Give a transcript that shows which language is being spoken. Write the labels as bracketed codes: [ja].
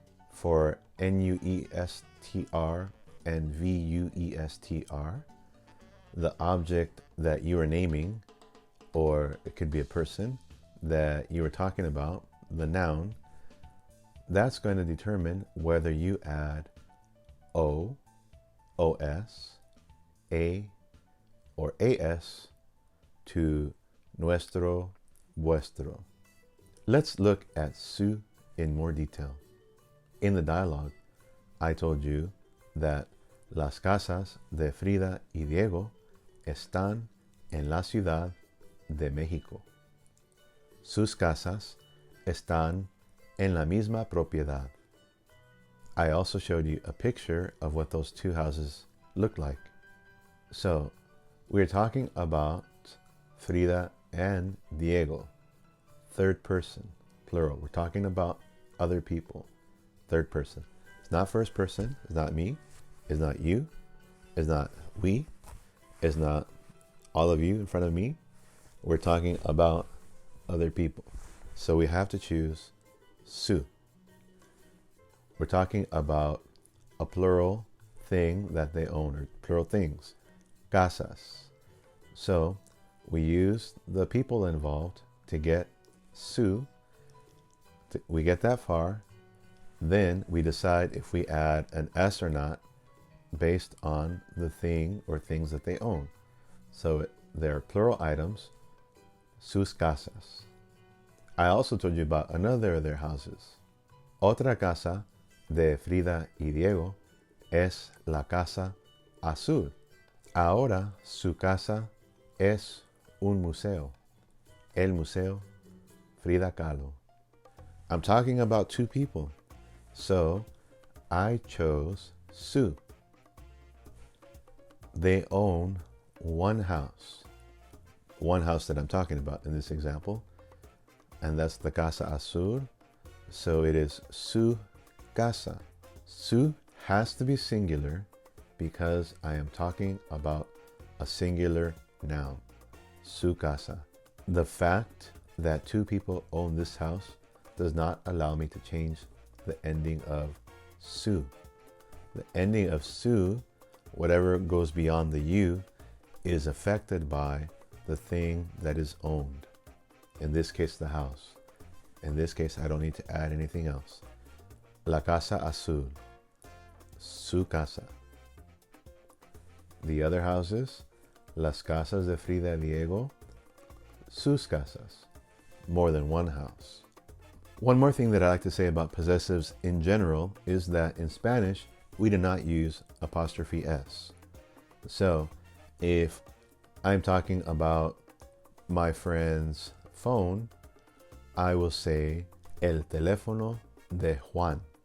[en] For N-U-E-S-T-R and V-U-E-S-T-R, the object that you are naming, or it could be a person that you were talking about, the noun, that's going to determine whether you add O, OS, A, or AS to nuestro, vuestro. Let's look at su in more detail. In the dialogue, I told you that [es] las casas de Frida y Diego están en la Ciudad de México. Sus casas están en la misma propiedad. [en] I also showed you a picture of what those two houses look like. So, we're talking about Frida and Diego, third person, plural. We're talking about other people, third person. It's not first person, it's not me, it's not you, it's not we, it's not all of you in front of me. We're talking about other people. So we have to choose su. We're talking about a plural thing that they own, or plural things, casas. So we use the people involved to get su. We get that far. Then we decide if we add an S or not based on the thing or things that they own. So they're plural items, [es] sus casas. [en] I also told you about another of their houses. [es] Otra casa de Frida y Diego es la casa azul. Ahora su casa es un museo, el Museo Frida Kahlo. [en] I'm talking about two people, so I chose su. They own one house that I'm talking about in this example, and that's the casa azul. So it is [es] su casa. [en] Su has to be singular because I am talking about a singular noun, su casa. The fact that two people own this house does not allow me to change the ending of su. The ending of su, whatever goes beyond the u, is affected by the thing that is owned. In this case, the house. In this case, I don't need to add anything else. [es] La casa azul, su casa. [en] The other houses, [es] las casas de Frida y Diego, sus casas. [en] More than one house. One more thing that I like to say about possessives in general is that in Spanish, we do not use apostrophe S. So if I'm talking about my friend's phone, I will say [es] el teléfono de Juan.